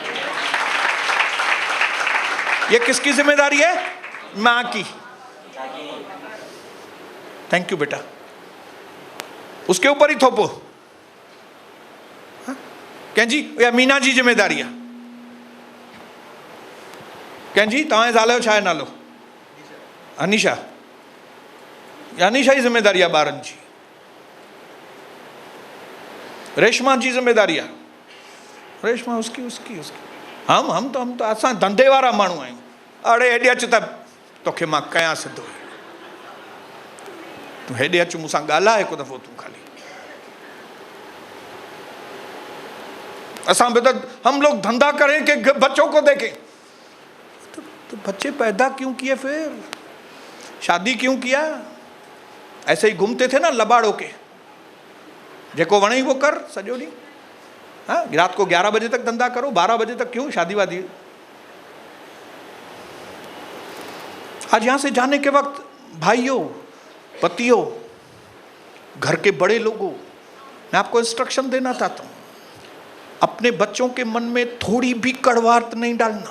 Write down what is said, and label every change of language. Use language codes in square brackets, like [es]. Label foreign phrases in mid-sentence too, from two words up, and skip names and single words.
[hi] ये किसकी जिम्मेदारी है? मां की। [en] thank you [hi] बेटा। उसके ऊपर ही थोपो। क्या जी? या मीना जी जिम्मेदारी है? [sd] क्या जी तव्हां ज़ाल जो छा आहे नालो? अनीशा। अनीशा जी जिम्मेदारी आहे ॿारनि जी। रेशमा जी जिम्मेदारी आहे। रेशमा [hi] उसकी उसकी उसकी। हम तो [sd] असां धंधे वारा माण्हू आहियूं। अड़े हेॾे अच त तोखे मां कयां सिधो। तूं हेॾे अच मूंसां ॻाल्हाए हिकु दफ़ो तूं खाली। [hi] असां हम लोग धंधा करें कि बच्चों को देखें। तो बच्चे पैदा क्यों किए? फिर शादी क्यों किया? ऐसे ही घूमते थे ना लबाड़ो के, [sd] जेको वणे ही वो कर सॼो ॾींहुं। [hi] हाँ, रात को 11 बजे तक धंधा करो, 12 बजे तक क्यों? शादी वादी। आज यहां से जाने के वक्त भाइयों, पतियों, घर के बड़े लोगों, मैं आपको इंस्ट्रक्शन देना चाहता हूं, अपने बच्चों के मन में थोड़ी भी कड़वाहट नहीं डालना।